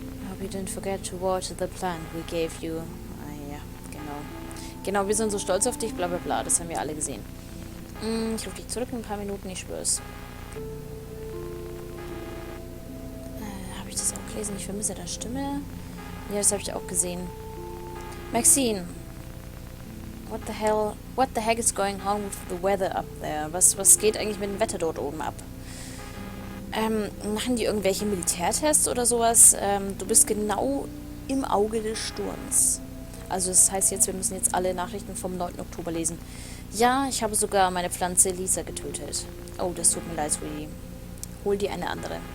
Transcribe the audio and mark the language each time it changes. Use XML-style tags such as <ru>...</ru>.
<en>Hope you didn't forget to water the plant we gave you.</en> <de>Ah ja, genau. Genau, wir sind so stolz auf dich, bla bla bla. Das haben wir alle gesehen. Ich rufe dich zurück in ein paar Minuten, ich schwör's. Habe ich das auch gelesen? Ich vermisse deine Stimme. Ja, das habe ich auch gesehen. Maxine.</de> <en>What the heck is going on with the weather up there?</en> <de>Was geht eigentlich mit dem Wetter dort oben ab? Machen die irgendwelche Militärtests oder sowas? Du bist genau im Auge des Sturms. Also das heißt jetzt, wir müssen jetzt alle Nachrichten vom 9. Oktober lesen. Ja, ich habe sogar meine Pflanze Lisa getötet. Oh, das tut mir leid, Sweetie. Hol dir eine andere.</de>